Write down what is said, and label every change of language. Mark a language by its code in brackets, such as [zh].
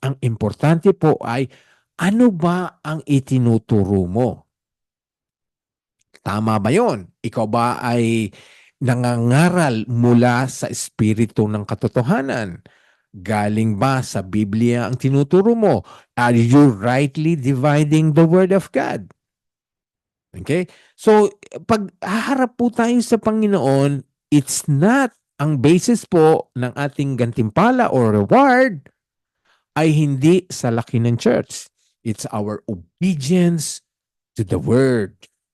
[tl] Ang importante po ay ano ba ang itinuturo mo? Tama ba yon? Ikaw ba ay nangangaral mula sa espiritu ng katotohanan? Galing ba sa Biblia ang tinuturo mo? [en] Are you rightly dividing the Word of God? Okay? [tl] So, pag haharap po tayo sa Panginoon, [en] it's not [tl] ang basis po ng ating gantimpala or reward ay hindi sa laki ng church. [en] It's our obedience to the Word.